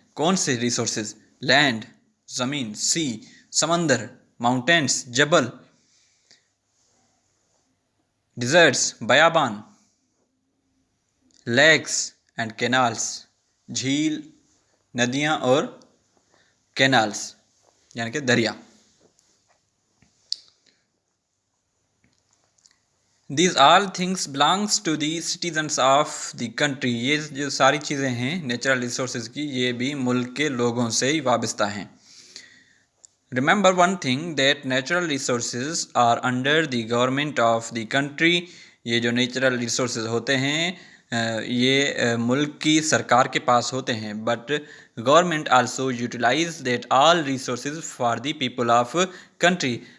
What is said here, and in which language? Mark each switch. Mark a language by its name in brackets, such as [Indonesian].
[Urdu] کون سے resources? Land, زمین، سی، سمندر، ماؤنٹینس، جبل، ڈیزرٹس، بیابان، لیکس اینڈ کینالس، جھیل، ندیاں اور کینالس یعنی کہ دریا. [English] These all things belongs to the citizens of the country. [Urdu] یہ جو ساری چیزیں ہیں نیچرل ریسورسز کی، یہ بھی ملک کے لوگوں سے ہی وابستہ ہیں. [English] Remember one thing that natural resources are under the government of the country. [Urdu] یہ جو نیچرل ریسورسز ہوتے ہیں یہ ملک کی سرکار کے پاس ہوتے ہیں. [English] But government also utilise that all resources for the people of country.